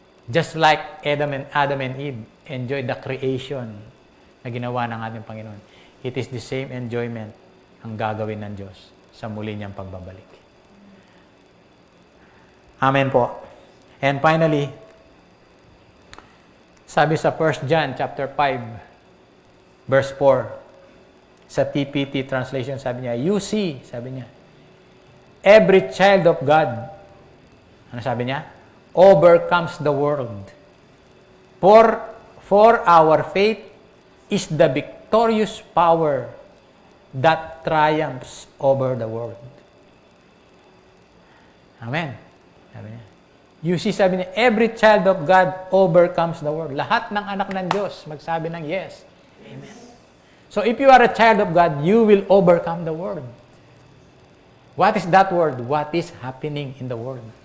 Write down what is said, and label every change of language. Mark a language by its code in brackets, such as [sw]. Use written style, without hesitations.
[en] Just like Adam and Eve enjoyed the creation [tl] na ginawa ng ating Panginoon. [en] It is the same enjoyment [tl] ang gagawin ng Diyos sa muli niyang pagbabalik. [en] Amen po. And finally, [tl] sabi sa [en] 1 John chapter 5, verse 4, sa TPT translation, sabi niya, you see, sabi niya, every child of God, [tl] Ano sabi niya? [en] Overcomes the world. For our faith is the victorious power that triumphs over the world. Amen. [tl] Sabi niya. [en] You see, sabi niya, every child of God overcomes the world. [tl] Lahat ng anak ng Diyos magsabi ng yes. [en] Amen. So if you are a child of God, you will overcome the world. What is that world? What is happening in the world?